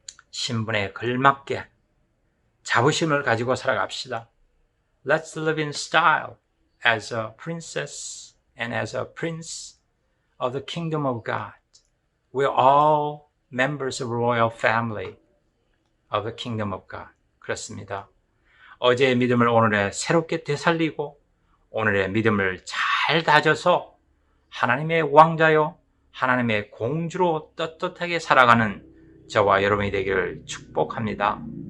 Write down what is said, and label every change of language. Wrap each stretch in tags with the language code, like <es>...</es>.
<ko>신분에 걸맞게 자부심을 가지고 살아갑시다.</ko> <en>Let's live in style as a princess and as a prince of the kingdom of God. We're all members of royal family of the kingdom of God.</en> <ko>그렇습니다. 어제의 믿음을 오늘에 새롭게 되살리고 오늘의 믿음을 잘 다져서 하나님의 왕자요 하나님의 공주로 떳떳하게 살아가는 저와 여러분이 되기를 축복합니다.</ko>